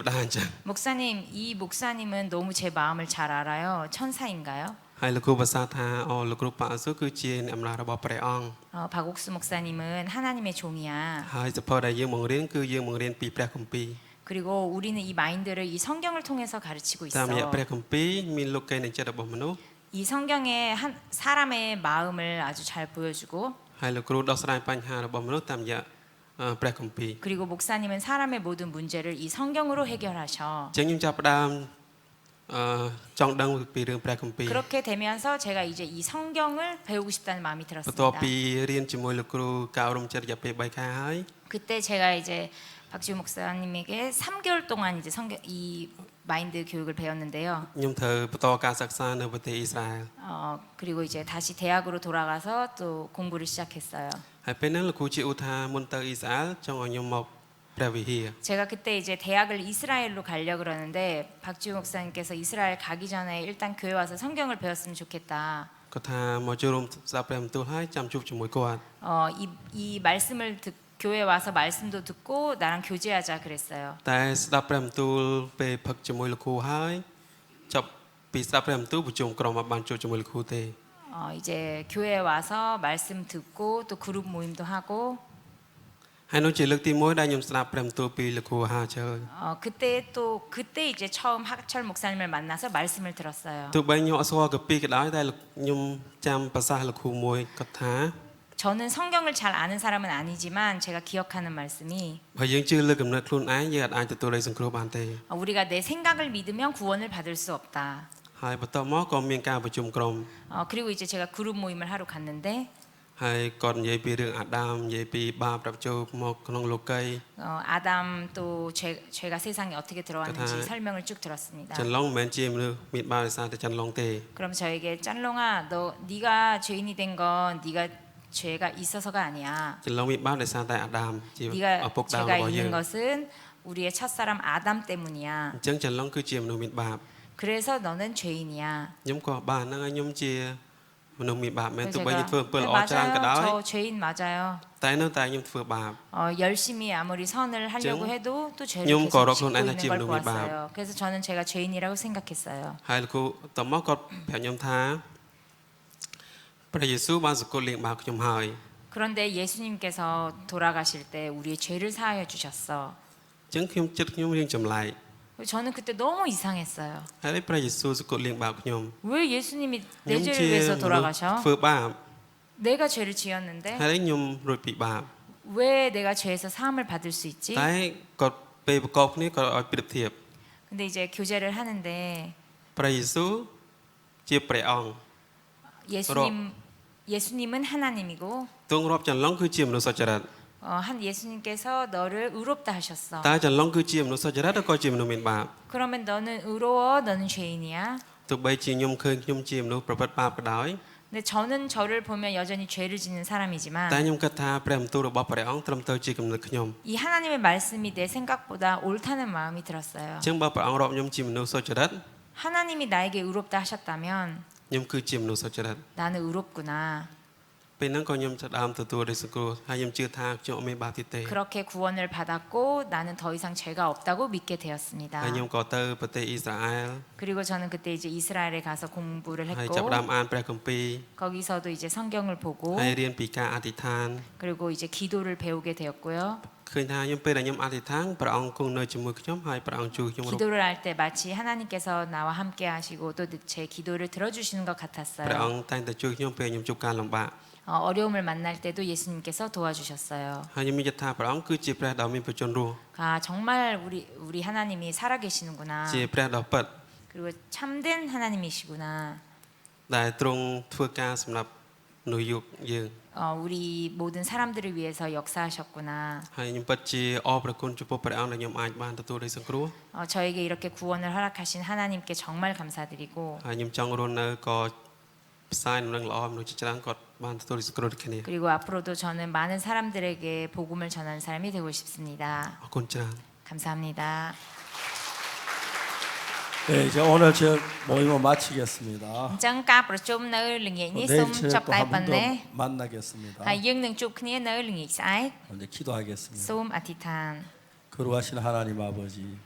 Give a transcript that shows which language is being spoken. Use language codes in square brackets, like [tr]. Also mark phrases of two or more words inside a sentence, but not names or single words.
[ko] 목사님, 이 목사님은 너무 제 마음을 잘 알아요. 천사인가요? [km] ហើយលោកគ្រូប្រសាសន៍ថាលោកគ្រូប៉ាស៊ូគឺជាអ្នកអំណាចរបស់ព្រះអង្គ [ko] 박옥수 목사님은 하나님의 종이야. [km] ហើយសភៅដែលយើងបង្រៀនគឺយើងបង្រៀនពីព្រះគម្ពីរ [ko] 그리고 우리는 이 마인드를 이 성경을 통해서 가르치고 [km] តាមរយៈ [ko] 있어. [km] ព្រះគម្ពីរមានលោកកេនៃចិត្តរបស់មនុស្ស [ko] 이 성경에 한 사람의 마음을 아주 잘 보여주고 [km] ហើយលោកគ្រូដោះស្រាយបញ្ហារបស់មនុស្សតាមរយៈព្រះគម្ពីរ [ko] 그리고 목사님은 사람의 모든 문제를 이 성경으로 해결하셔. [km] អញ្ចឹងខ្ញុំចាប់ផ្ដើមចង់ដឹងពីរឿងព្រះគម្ពីរ [ko] 그렇게 되면서 제가 이제 이 성경을 배우고 싶다는 마음이 [km] បន្ទាប់ [ko] 들었습니다. [km] ពីរៀនជាមួយលោកគ្រូកៅរំចិត្តរយៈពេល3ខែហើយ [ko] 그때 제가 이제 박지우 목사님에게 3개월 동안 이제 성경 이 마인드 교육을 배웠는데요. [km] ខ្ញុំត្រូវបន្តការសិក្សានៅប្រទេសអ៊ីស្រាអែល [ko] 그리고 이제 다시 대학으로 돌아가서 또 공부를 시작했어요. [km] ហើយពេលហ្នឹងលោកគ្រូជាឧទាហរណ៍មុនទៅអ៊ីស្រាអែលចង់ឲ្យខ្ញុំមកព្រះវិហារ [ko] 제가 그때 이제 대학을 이스라엘로 가려 그러는데 박지우 목사님께서 이스라엘 가기 전에 일단 교회 와서 성경을 배웠으면 좋겠다. [km] គាត់ថាមកចូលរួមស្ដាប់ព្រះបន្ទូលហើយចាំជួបជាមួយគាត់ [ko] 이 말씀을 교회 와서 말씀도 듣고 나랑 교제하자 그랬어요. [km] តែស្ដាប់ព្រះបន្ទូលពេលផឹកជាមួយលោកគ្រូហើយចប់ពីស្ដាប់ព្រះបន្ទូលប្រជុំក្រុមមកបានជួបជាមួយលោកគ្រូទេ [ko] 이제 교회에 와서 말씀 듣고 또 그룹 모임도 하고 [km] ហើយនោះជាលើកទី1ដែលខ្ញុំស្ដាប់ព្រះបន្ទូលពីលោកគ្រូហាជើ [ko] 그때 이제 처음 학철 목사님을 만나서 말씀을 들었어요. [km] ទោះបីខ្ញុំអត់ស្គាល់កាពីក៏ដោយតែខ្ញុំចាំប្រសាសន៍លោកគ្រូមួយគាត់ថា [ko] 저는 성경을 잘 아는 사람은 아니지만 제가 기억하는 말씀이 [km] បើយើងជឿលើគំនិតខ្លួនឯងយើងអាចទទួលរៃសង្គ្រោះបានទេ [ko] 우리가 내 생각을 믿으면 구원을 받을 수 없다. [km] ហើយបន្ទាប់មកក៏មានការប្រជុំក្រុម [ko] 그리고 이제 제가 그룹 모임을 하러 갔는데 [km] ហើយគាត់និយាយពីរឿងអាដាមនិយាយពីបាបរាប់ចូលមកក្នុងលោកី [ko] 아담 또 죄가 세상에 어떻게 들어왔는지 설명을 쭉 들었습니다. [km] ចន្លងមិនមែនជាមនុស្សមានបាបដោយសារតែចន្លងទេ [ko] 그럼 저에게 짠롱아 너 네가 죄인이 된 건 네가 죄가 있어서가 아니야. [km] ចន្លងមានបាបដោយសារតែអាដាមជាឪពុកដើម [ko] 네가 [km] របស់យើ [ko] 죄가 [km] ង [ko] 있는 것은 우리의 첫사람 아담 때문이야. [km] អញ្ចឹងចន្លងគឺជាមនុស្សមានបាប [ko] 그래서 너는 죄인이야. [km] ខ្ញុំក៏បានហ្នឹងហើយខ្ញុំជាមនុស្សមានបាបមែន [ko] 그래서 [km] ទោះបីខ្ញុំធ្វើអំពើល្អច្រើនក៏ [ko] 맞아요. [km] ដោយ [ko] 저 죄인 맞아요. [km] តែនៅតែខ្ញុំធ្វើបាប [ko] 열심히 아무리 선을 하려고 해도 또 죄를 좀 계속 거룩한 짓고 있는 에너지 걸 운동이 보았어요. 그래서 저는 제가 죄인이라고 생각했어요. [km] ហើយលោកគ្រូតមកគាត់ប្រាប់ខ្ញុំថាព្រះយេស៊ូវបានសគត់លាងបាបខ្ញុំហើយ [ko] 그런데 예수님께서 돌아가실 때 우리의 죄를 사하여 주셨어. [km] អញ្ចឹងខ្ញុំចិត្តខ្ញុំរៀងចម្លែក [ko] 저는 그때 너무 이상했어요. [km] ហើយព្រះយេស៊ូវសគត់លាងបាបខ្ញុំ [ko] 왜 예수님이 내 [km] ខ្ញុំ [ko] 죄를 [km] ជា [ko] 위해서 [km] មនុស្ស [ko] 돌아가셔? [km] ធ្វើបាប [ko] 내가 죄를 지었는데 [km] ហើយខ្ញុំរួចពីបាប [ko] 왜 내가 죄에서 사함을 받을 수 있지? [km] តែគាត់ពេលប្រកបគ្នាគាត់ឲ្យប្រៀបធៀប [ko] 근데 이제 교제를 하는데 [km] ព្រះយេស៊ូវជាព្រះអង្គ [ko] 예수님은 하나님이고 [km] ទងរាប់ចន្លងគឺជាមនុស្សសុចរិត [ko] 한 예수님께서 너를 의롭다 하셨어. [km] តើចន្លងគឺជាមនុស្សសុចរិតឬក៏ជាមនុស្សមានបាប [ko] 그러면 너는 의로워, 너는 죄인이야. [km] ទោះបីជាខ្ញុំឃើញខ្ញុំជាមនុស្សប្រព្រឹត្តបាបក៏ដោយ [ko] 근데 저는 저를 보면 여전히 죄를 짓는 [km] តែ [ko] 사람이지만 [km] ខ្ញុំគិតថាព្រះបន្ទូលរបស់ព្រះអង្គត្រឹមត្រូវជាគំនិតខ្ញុំ [ko] 이 하나님의 말씀이 내 생각보다 옳다는 마음이 들었어요. [km] អញ្ចឹងបើព្រះអង្គរាប់ខ្ញុំជាមនុស្សសុចរិត [ko] 하나님이 나에게 의롭다 하셨다면 [km] ខ្ញុំគឺជាមនុស្សសុចរិត [ko] 나는 의롭구나. [km] ពេលហ្នឹងក៏ខ្ញុំចាប់ដើមទទួលរៃសង្គ្រោះហើយខ្ញុំជឿថាខ្ញុំអត់មានបាបទៀតទេ [ko] 그렇게 구원을 받았고 나는 더 이상 죄가 없다고 믿게 되었습니다. [km] ហើយខ្ញុំក៏ទៅប្រទេសអ៊ីស្រាអែល [ko] 그리고 저는 그때 이제 이스라엘에 가서 공부를 [km] ហើយ [ko] 했고 [km] ចាប់ដើមអានព្រះគម្ពីរ [ko] 거기서도 이제 성경을 보고 [km] ហើយរៀនពីការអធិដ្ឋាន [ko] 그리고 이제 기도를 배우게 되었고요. [km] ឃើញថាខ្ញុំពេលដែលខ្ញុំអធិដ្ឋានព្រះអង្គគង់នៅជាមួយខ្ញុំហើយព្រះអង្គជួយខ្ញុំ [ko] 기도를 할 때 마치 하나님께서 나와 함께 하시고 또 제 기도를 들어주시는 것 [km] ព្រះ [ko] 같았어요. [km] អង្គតែងតែជួយខ្ញុំពេលខ្ញុំជួបការលំបាក [ko] 어려움을 만날 때도 예수님께서 도와주셨어요. [km] ហើយខ្ញុំមានចិត្តថាព្រះអង្គគឺជាព្រះដ៏មានប្រជញ្ញរស់ [ko] 정말 우리 하나님이 살아계시는구나. [km] ជាព្រះដ៏ពិត [ko] 그리고 참된 하나님이시구나. [km] ដែលទ្រង់ធ្វើការសម្រាប់មនុស្សយុគយើង [ko] 우리 모든 사람들을 위해서 역사하셨구나. [km] ហើយខ្ញុំពិតជាអរព្រគុណចំពោះព្រះអង្គដែលខ្ញុំអាចបានទទួលរៃសង្គ្រោះ [ko] 저에게 이렇게 구원을 허락하신 하나님께 정말 감사드리고 [km] ហើយខ្ញុំចង់រស់នៅក៏ផ្សាយដំណឹងល្អមនុស្សជាច្រើនគាត់បានទទួលរៃសង្គ្រោះដូចគ្នា [ko] 그리고 앞으로도 저는 많은 사람들에게 복음을 전하는 사람이 되고 싶습니다. [km] អរគុណច្រើន [ko] 감사합니다. 네, 이제 오늘 저 모임을 마치겠습니다. [km] អញ្ចឹងការប្រជុំនៅល្ងាចនេះសូម [ko] 내일 [km] ចប់តែ [ko] 또 [km] ប៉ុ [ko] 한 [km] ណ្ [ko] 번 [km] ណេះ [ko] 더 만나겠습니다. [km] ហើយយើងនឹងជួបគ្នានៅល្ងាចស្អែក [ko] 이제 기도하겠습니다. [km] សូមអធិដ្ឋាន [ko] 거룩하신 하나님 아버지,